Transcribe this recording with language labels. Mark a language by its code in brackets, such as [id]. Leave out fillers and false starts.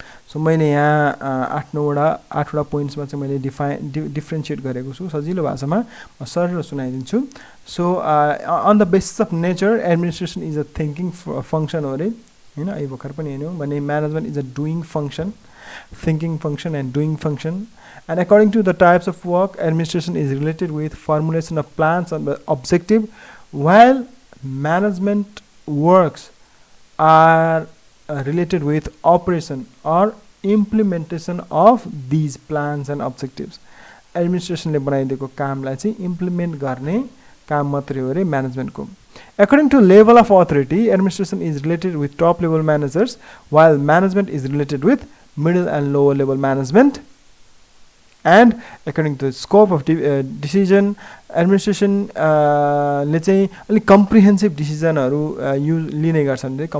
[ne] So मैले यहाँ 8वटा पोइन्ट्समा चाहिँ मैले डिफ्रेन्सिएट गरेको छु सजिलो भाषामा, म सरल सुनाइदिन्छु। [en] so on the basis of nature administration is a thinking function [ne] हो अरे हैन, यो भर्खर पनि हेर्यौँ भने [en] Management is a doing function, thinking function and doing function. And according to the types of work, administration is related with formulation of plans and objective, while management works are related with operation or implementation of these plans and objectives. [ne] Administration ले बनाइदिएको कामलाई चाहिँ implement गर्ने काम मात्रै हो रे management को। [en] According to level of authority, administration is related with top level managers, while management is related with middle and lower level management. And according to the scope of decision, [ne] administration ले चाहिँ अलिक comprehensive डिसिजनहरू लिने गर्छन् रे।